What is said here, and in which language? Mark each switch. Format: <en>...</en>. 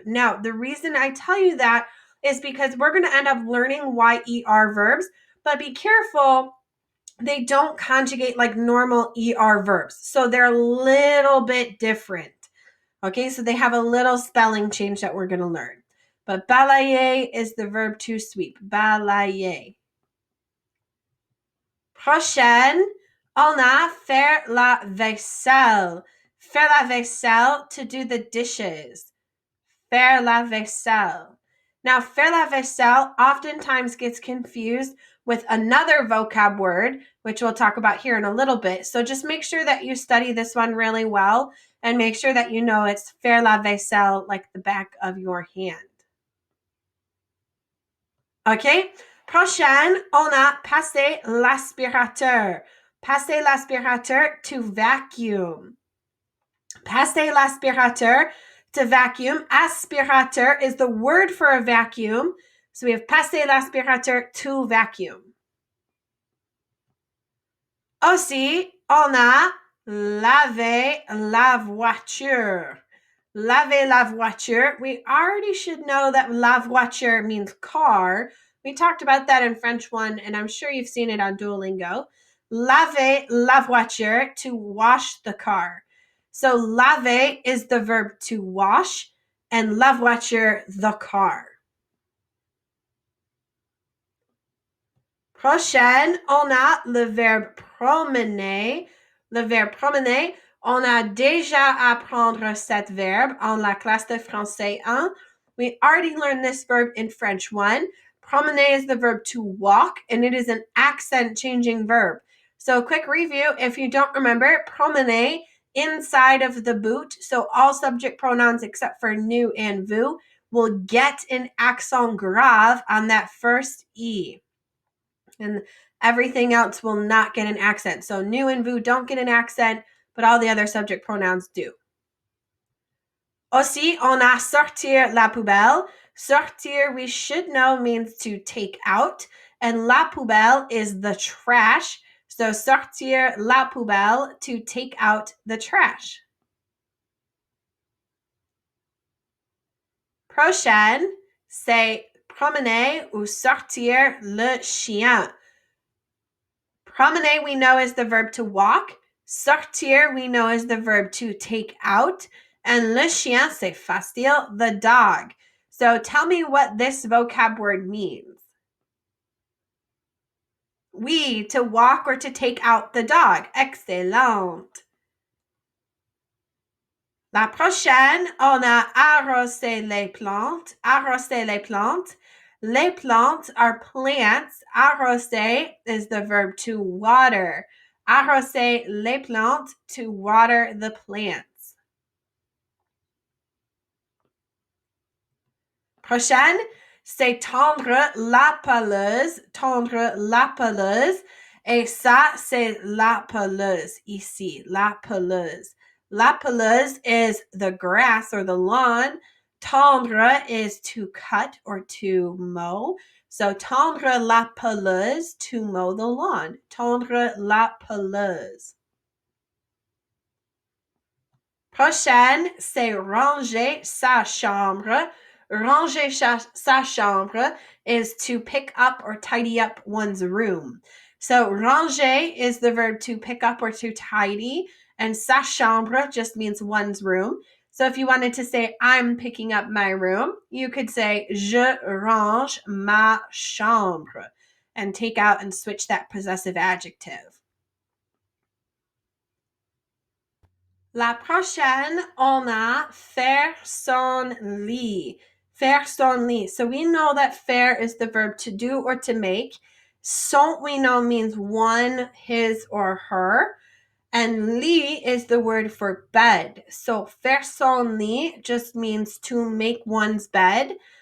<en>Now, the reason I tell you that is because we're going to end up learning Y-E-R verbs, but be careful, they don't conjugate like normal ER verbs. So they're a little bit different. Okay, so they have a little spelling change that we're going to learn. But balayer is the verb to sweep. Balayer.</en> <fr>Prochaine, on a faire la vaisselle. Faire la vaisselle,</fr> <en>to do the dishes.</en> <fr>Faire la vaisselle.</fr> <en>Now, faire la vaisselle oftentimes gets confused with another vocab word, which we'll talk about here in a little bit. So just make sure that you study this one really well and make sure that you know it's faire la vaisselle like the back of your hand. OK?</en> <fr>Prochaine, on a passer l'aspirateur. Passer l'aspirateur,</fr> <en>to vacuum.</en> <fr>Passer l'aspirateur, to vacuum.</fr> <en>Aspirateur is the word for a vacuum. So we have passer l'aspirateur, to vacuum.</en> <fr>Aussi, on a laver la voiture. Laver la voiture.</fr> <en>We already should know that la voiture means car. We talked about that in French 1, and I'm sure you've seen it on Duolingo.</en> <fr>Laver la voiture,</fr> <en>to wash the car. So laver is the verb to wash, and la voiture, the car.</en> <fr>Prochaine, on a le verbe promener. Le verbe promener, on a déjà apprendre cet verbe en la classe de français 1.</fr> <en>We already learned this verb in French 1. Promener is the verb to walk, and it is an accent-changing verb. So quick review, if you don't remember, promener, inside of the boot, so all subject pronouns except for nous and vous will get an accent grave on that first E. And everything else will not get an accent. So nous and vous don't get an accent, but all the other subject pronouns do.</en> <fr>Aussi, on a sortir la poubelle.</fr> <en>Sortir, we should know, means to take out. And la poubelle is the trash. So sortir la poubelle, to take out the trash.</en> <fr>Prochaine, c'est promener ou sortir le chien.</fr> <en>Promener, we know, is the verb to walk. Sortir, we know, is the verb to take out. And</en> <fr>le chien, c'est facile,</fr> <en>the dog. So tell me what this vocab word means. Oui, to walk or to take out the dog. Excellent.</en> <fr>La prochaine, on a arroser les plantes. Arroser les plantes.</fr> <en>Les plantes are plants. Arroser is the verb to water.</en> <fr>Arroser les plantes,</fr> <en>to water the plants.</en> <fr>Prochaine, c'est tendre la pelouse, tendre la pelouse. Et ça, c'est la pelouse ici, la pelouse.</fr> <en>La pelouse is the grass or the lawn. Tendre is to cut or to mow. So tendre la pelouse, to mow the lawn.</en> <fr>Tendre la pelouse. Prochaine, c'est ranger sa chambre.</fr> <en>Ranger sa chambre is to pick up or tidy up one's room. So ranger is the verb to pick up or to tidy, and sa chambre just means one's room. So if you wanted to say, I'm picking up my room, you could say,</en> <fr>je range ma chambre,</fr> <en>and take out and switch that possessive adjective.</en> <fr>La prochaine, on a faire son lit. Faire son lit.</fr> <en>So we know that faire is the verb to do or to make. Son, we know, means one, his, or her. And lit is the word for bed. So faire son lit just means to make one's bed.</en>